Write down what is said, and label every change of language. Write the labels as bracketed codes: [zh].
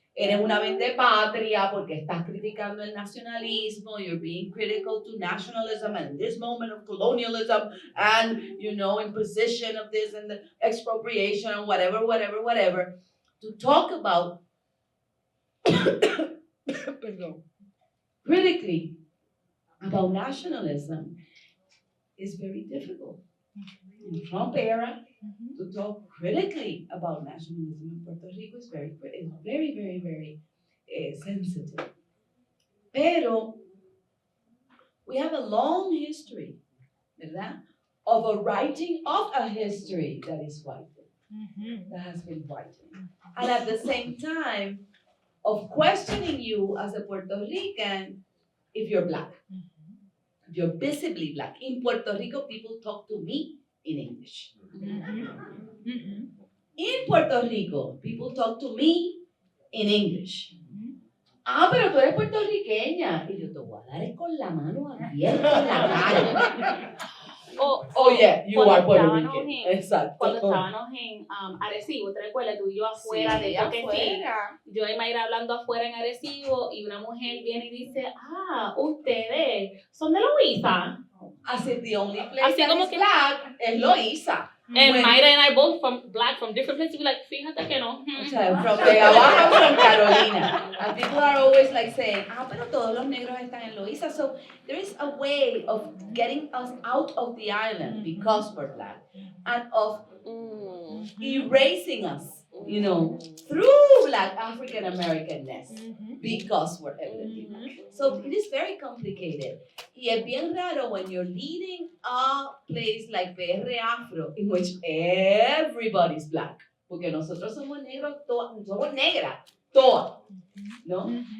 [en] eres una vendepatria porque estás criticando el nacionalismo, you're being critical to nationalism and this moment of colonialism and, imposition of this and the expropriation and whatever, to talk about critically about nationalism is very difficult. In the Trump era, to talk critically about nationalism in Puerto Rico is very, very sensitive. Pero we have a long history, ¿verdad? Of a writing of a history that is white, that has been white. And at the same time, of questioning you as a Puerto Rican if you're Black. If you're visibly Black. In Puerto Rico, people talk to me in English. In Puerto Rico, people talk to me in English. [es] Pero tú eres puertorriqueña. Y yo te voy a dar con la mano abierta en la cara. [en] Yeah, you are Puerto Rican. [es] Exacto. Cuando estábamos en Arecibo, ¿te recuerdas? Tú y yo afuera de Toquefín. Yo y Mayra hablando afuera en Arecibo y una mujer viene y dice, ustedes son de Loíza. [en] Así the only place that is Black es Loíza. And When- Mayra and I both black from different places. [es] We like, fíjate que no. [en] O sea, from Vega Baja, from Carolina. And people are always like saying, pero todos los negros están en Loíza. So there is a way of getting us out of the island because we're black and of erasing us, through Black African Americanness because we're evidently black. So it is very complicated. Y es bien raro when you're leading a place like PR Afro in which everybody's black. [es] Porque nosotros somos negros, somos negras, todas, ¿no?